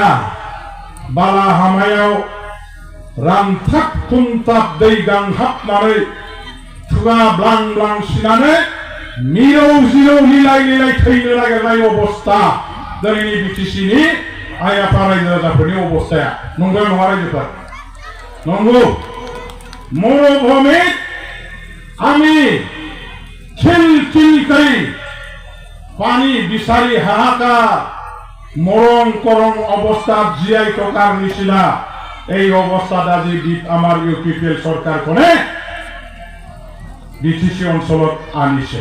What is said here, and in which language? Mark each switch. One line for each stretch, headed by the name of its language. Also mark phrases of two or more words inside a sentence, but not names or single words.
Bodo: बाला हामायाव रानथाब खुंथाब दै गांहाबनानै खुगा ब्लां ब्लां सिनानै मिरौ जिरौ लिलाय लिलाय थैनो नागिरनाय अबस्था दिनैनि बिटिसिनि आइ आफा रायजो राजाफोरनि अबस्थाया। नंगौ नङा रायजोफोर? नंगौ।
Assamese: मरुभूमित আমি খিলখিল পানী বিচাৰি হাহাকাৰ মৰং কৰং অৱস্থাত জীয়াই থকাৰ নিচিনা এই অৱস্থাত আজি আমাৰ ইউপিপিএল চৰকাৰখনে বিটিচি অঞ্চলত আনিছে।